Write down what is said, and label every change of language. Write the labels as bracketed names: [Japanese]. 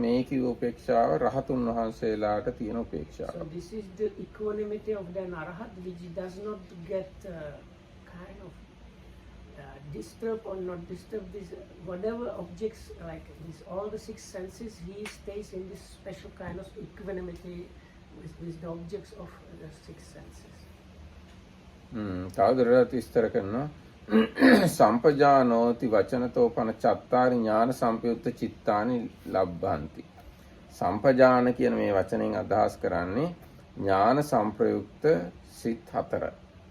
[Sinhala] මේ කිව්ව උපේක්ෂාව රහතුන් වහන්සේලාට තියෙන උපේක්ෂාව. [English] So this is the equanimity of the arahat, which does not get kind of disturb or not disturb this whatever objects like this, all the 6 senses, he stays in this special kind of equanimity with the objects of the 6 senses. [Sinhala] තවදුරටත් විස්තර කරනවා [Pali] සම්පජානෝති වචනතෝ පන චත්තාරි ඥාන සම්පයුක්ත චිත්තානි ලබ්භන්ති. [Sinhala] සම්පජාන කියන මේ වචනයෙන් අදහස් කරන්නේ ඥාන සම්ප්‍රයුක්ත සිත් 4.